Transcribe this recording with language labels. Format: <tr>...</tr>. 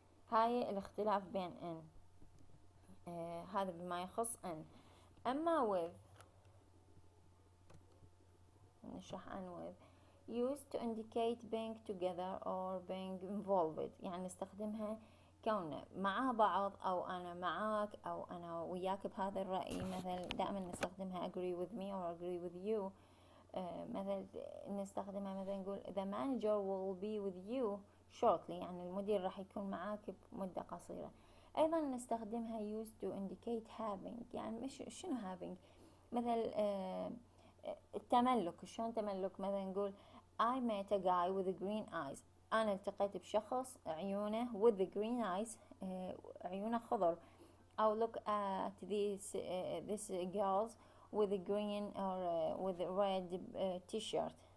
<ar>هاي الاختلاف بين ان. هذا بما يخص ان. اما with نشرح عن with</ar> <en>used to indicate being together or being involved،</en> <ar>يعني نستخدمها كوننا مع بعض، او انا معاك، او انا وياك بهذا الرأي. مثلا دائما نستخدمها</ar> <en>agree with me or agree with you.</en> <ar>مثلا نستخدمها مثلا نقول</ar> <en>the manager will be with you shortly،</en> <ar>يعني المدير راح يكون معاك بمدة قصيرة. ايضا نستخدمها</ar> <en>used to indicate having،</en> <ar>يعني مش شنو having، مثل التملك. شلون تملك؟ مثلا نقول</ar> <en>I met a guy with green eyes،</en> <ar>انا التقيت بشخص عيونه</ar> <en>with the green eyes،</en> <ar>عيونه خضر.</ar> <en>أو look at this girls with a green or with a red t-shirt.</en>